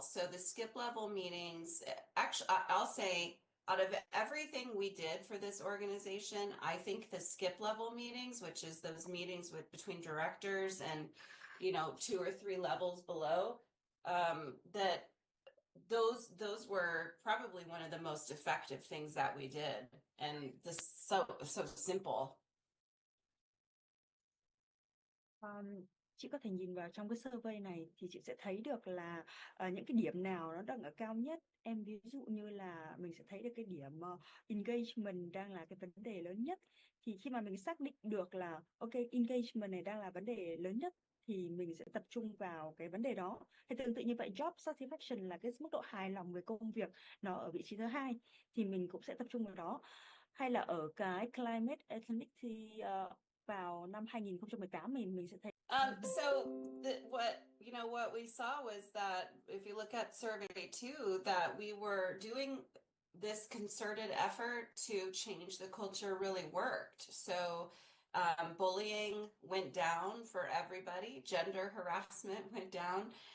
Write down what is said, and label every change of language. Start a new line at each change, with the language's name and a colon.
English: So the skip level meetings, actually, I'll say, out of everything we did for this organization, I think the skip level meetings, which is those meetings between directors and 2 or 3 levels below, that those were probably one of the most effective things that we did, and this so simple.
Vietnamese: Chị có thể nhìn vào trong cái survey này thì chị sẽ thấy được là những cái điểm nào nó đang ở cao nhất. Em ví dụ như là mình sẽ thấy được cái điểm engagement đang là cái vấn đề lớn nhất. Thì khi mà mình xác định được là ok, engagement này đang là vấn đề lớn nhất thì mình sẽ tập trung vào cái vấn đề đó. Thì tương tự như vậy, job satisfaction là cái mức độ hài lòng về công việc, nó ở vị trí thứ 2 thì mình cũng sẽ tập trung vào đó. Hay là ở cái climate ethnic thì vào năm 2018 mình sẽ thấy.
English: So what we saw was that if you look at survey 2, that we were doing this concerted effort to change the culture really worked. So Bullying went down for everybody. Gender harassment went down.